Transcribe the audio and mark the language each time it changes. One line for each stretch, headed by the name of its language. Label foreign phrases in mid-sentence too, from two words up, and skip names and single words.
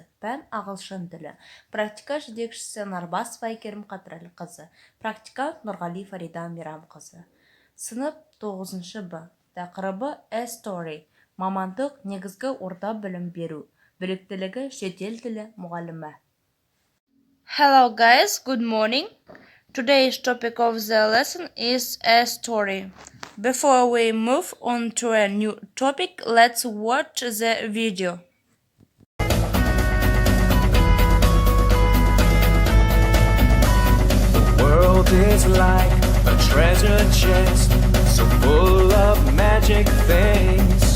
Kazakh: Пән ағылшын тілі. Практика жетекшісі Нарбасова Айкерім Қатырәліқызы. Практикант Нұрғали Фарида Мейрамқызы. Сынып 9 Б. Тақырыбы A-Story. Мамандық негізгі орта білім беру. Біліктілігі шетел тілі мұғалімі.
English: Hello guys, good morning. Today's topic of the lesson is a story. Before we move on to a new topic, let's watch the video. The world is like a treasure chest, so full of magic things.